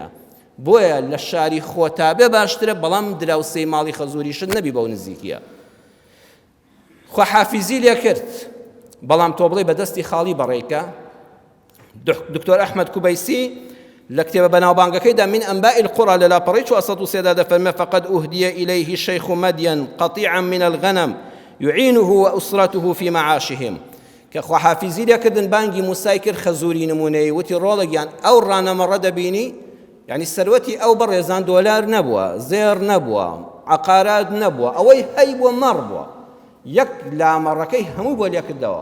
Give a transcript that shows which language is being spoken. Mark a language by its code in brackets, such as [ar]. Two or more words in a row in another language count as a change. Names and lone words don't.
[ckb] بۆیە لە شاری خۆتا بێ باشترە، بەڵام دراوسەی ماڵی خەزوریشت نەبی بەو نزیکیە. خواحافیزی لێ کرد، بەڵام تۆ بڵێ بەدەستی خاڵی بەڕێکە. دکتۆر ئەحمەد کوبەیسی لە کتێبە بەناوبانگەکەیدا من ئەنباء القرى لە لاپەڕی 403 دەفەرمێ [ar] فقد أهدي إليه الشيخ مدين قطيعا من الغنم يعينه وأسرته في معاشهم. [ckb] کە خواحافیزی لێکردن بانگی موسای کرد خەزوری نمونەی وتی ڕۆڵێکیان ئەو ڕانەمەڕە دەبینی، یعنی سەروەتی ئەو بەڕێزان دۆلار نەبووە، زێر نەبووە، عقارات نەبووە، ئەوەی هەی بووە مەڕ بووە، یەک لامەڕەکەی هەموو بۆ لێکردەوە.